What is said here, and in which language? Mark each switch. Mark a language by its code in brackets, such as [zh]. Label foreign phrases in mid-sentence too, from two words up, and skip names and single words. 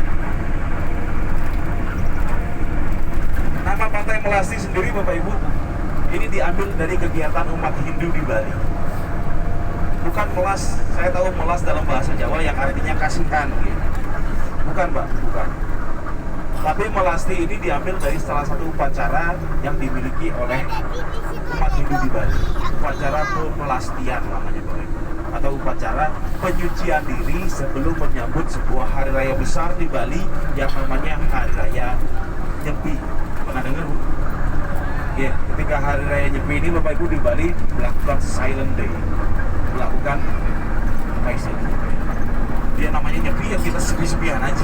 [id] Nama Pantai Melasti sendiri Bapak Ibu, ini diambil dari kegiatan umat Hindu di Bali. Bukan melas, saya tahu melas dalam bahasa Jawa yang artinya kasihan gitu. Bukan Mbak, bukan. Tapi melasti ini diambil dari salah satu upacara yang dimiliki oleh umat Hindu di Bali. Upacara pemelastian namanya Bapak Ibu. Atau upacara penyucian diri sebelum menyambut sebuah hari raya besar di Bali yang namanya Hari Raya Nyepi. Pernah dengar Bu? Ya, ketika Hari Raya Nyepi ini Bapak Ibu di Bali melakukan [en] silent day. [id] Melakukan apa istilahnya? Dia namanya nyepi ya kita sepi-sepian aja.